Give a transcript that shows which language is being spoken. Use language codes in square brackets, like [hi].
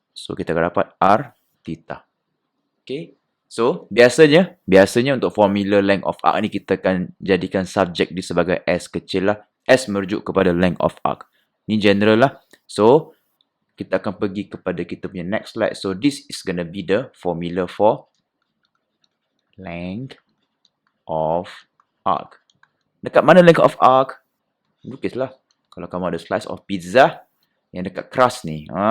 [ms] So, kita akan dapat R theta. Okay. So, biasanya untuk formula length of arc ni kita akan jadikan subject dia sebagai S kecil lah. S merujuk kepada length of arc. Ni general lah. So, kita akan pergi kepada kita punya next slide. [en] So, this is gonna be the formula for length of arc. [ms] Dekat mana length of arc? Lukislah. Kalau kamu ada [en] slice of pizza [ms] yang dekat crust ni.